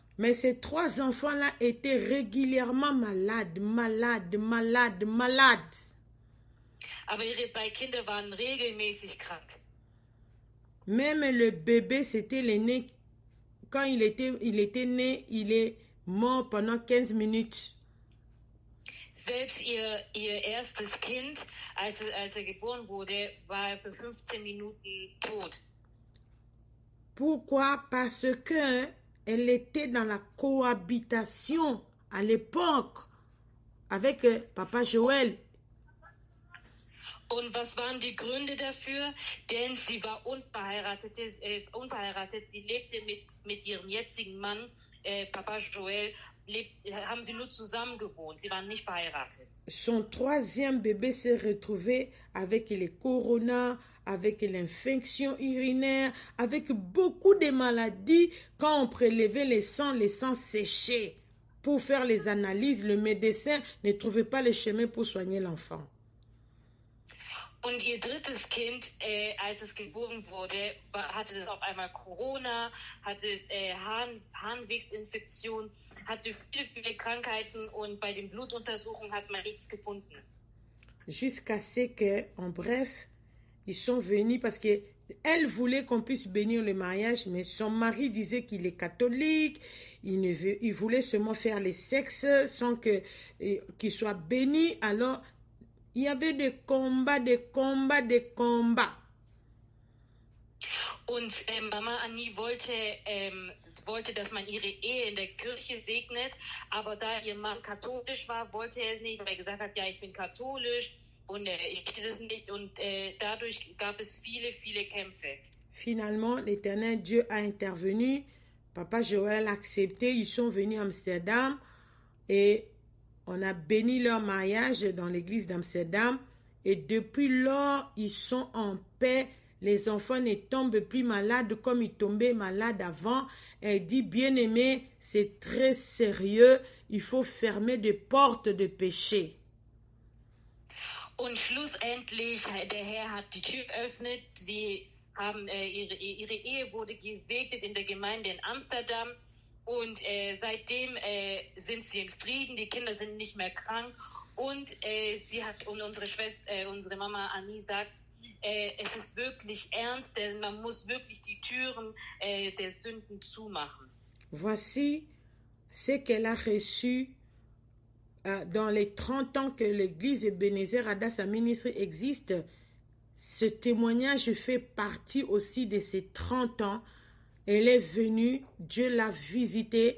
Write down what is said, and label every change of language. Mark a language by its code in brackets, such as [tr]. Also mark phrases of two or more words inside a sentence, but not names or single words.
[fr] Mais ces 3 enfants-là étaient régulièrement malades. [de] Aber ihre 3 Kinder waren regelmäßig krank. [fr] Même le bébé, c'était l'aîné. Quand il était né, il est mort pendant 15 minutes. [de] Selbst ihr erstes Kind, als er geboren wurde, war er für 15 Minuten tot. [fr] Pourquoi? Parce que elle était dans la cohabitation à l'époque avec Papa Joël. [de] Und was waren die Gründe dafür? Denn sie war unverheiratet. Sie lebte mit ihrem jetzigen Mann, Papa Joël, haben sie nur zusammen gewohnt. Sie waren nicht verheiratet. [fr] Son 3e bébé s'est retrouvé avec les coronas, avec l'infection urinaire, avec beaucoup de maladies. Quand on prélevait les sangs séchaient. Pour faire les analyses, le médecin ne trouvait pas le chemin pour soigner l'enfant. [de] Und ihr 3. Kind, als es geboren wurde, hatte es auf einmal Corona, hatte es Harnwegsinfektion, hatte viele Krankheiten und bei den Blutuntersuchungen hat man nichts gefunden. [fr] Jusqu'à ce que, en bref, ils sont venus parce que elle voulait qu'on puisse bénir le mariage, mais son mari disait qu'il est catholique, il voulait seulement faire les sexes sans qu'il soit béni. Alors, il y avait des combats. [de] Und Mama Annie wollte, dass man ihre Ehe in der Kirche segnet, aber da ihr Mann katholisch war, wollte er es nicht, weil er gesagt hat, ja, ich bin katholisch und ich möchte das nicht und dadurch gab es viele Kämpfe. [fr] Finalement, l'Éternel Dieu a intervenu, Papa Joël a accepté, ils sont venus à Amsterdam et on a béni leur mariage dans l'église d'Amsterdam et depuis lors, ils sont en paix. Les enfants ne tombent plus malades comme ils tombaient malades avant. Elle dit, bien-aimé, c'est très sérieux. Il faut fermer des portes de péché. [de] Und schlussendlich, der Herr hat die Tür geöffnet. Sie haben ihre Ehe wurde gesegnet in der Gemeinde in Amsterdam. Und seitdem sind sie in Frieden, die Kinder sind nicht mehr krank. Und unsere Mama Annie sagt, es ist wirklich ernst, denn man muss wirklich die Türen der Sünden zumachen. [fr] Voici ce qu'elle a reçu dans les 30 ans que l'église Ebenezer Hadassah Ministry existe. Ce témoignage fait partie aussi de ces 30 ans. Elle est venue, Dieu l'a visitée.